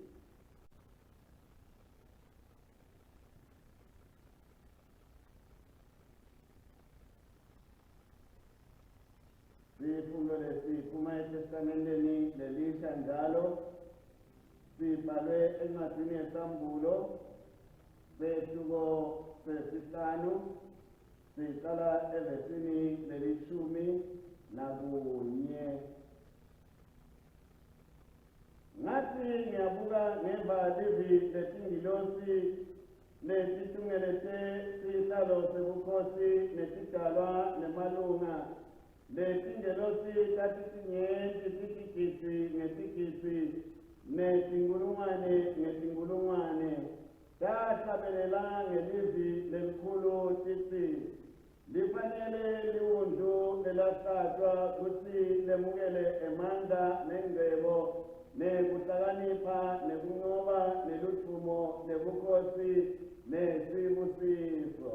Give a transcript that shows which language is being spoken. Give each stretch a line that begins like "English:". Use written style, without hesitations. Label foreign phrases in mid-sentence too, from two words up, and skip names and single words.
Swati: Sifundo lesiphuma eTestamenteni Elisha njalo sibhalwe encwadini yesambulo sethuko sesihlanu, siqala evesini le-11. Ngathi ngiyabuka ngemva livi letingilosi letitungele sihlalo sebukhosi netidalwa nemalunga. Letingelosi tatitinyenti titigidzi ngetigidzi netinkulungwane ngetinkulungwane tahlabelela ngelivi lelikhulu titsi lifanele liwundlu lelahlatshwa kutsi lemukele emandla nengcebo nekuhlakanipha nekunqoba nelutfumo nebukhosi nesibusiso.